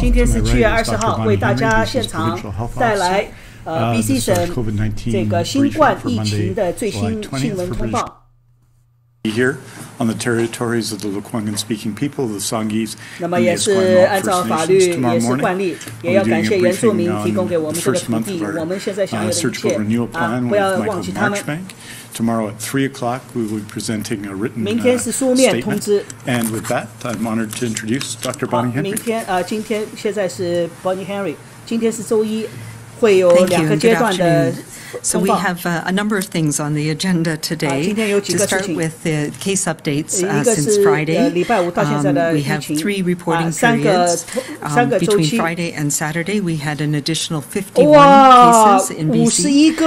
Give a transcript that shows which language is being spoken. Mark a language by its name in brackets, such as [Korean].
[Chinese] 今天是7月20号，为大家现场带来BC 省这个新冠疫情的最新新闻通报。 [English] Here on the territories of the Lekwungen-speaking people, the Songhees. [Chinese] 那么也是按照法律，也是惯例，也要感谢原住民提供给我们这个土地，我们现在享有的一切不要忘记他们。 [English] Tomorrow at 3 o'clock, we will be presenting a written [Chinese] 明天是书面通知。 [English] And with that, I'm honored to introduce Dr. Bonnie Henry. [Chinese] 今天现在是 Bonnie Henry， 今天是周一，会有2个阶段的。 [English] So we have a number of things on the agenda today. To start with the case updates since Friday. We have 3 reporting periods. Between Friday and Saturday, we had an additional 51 cases in BC.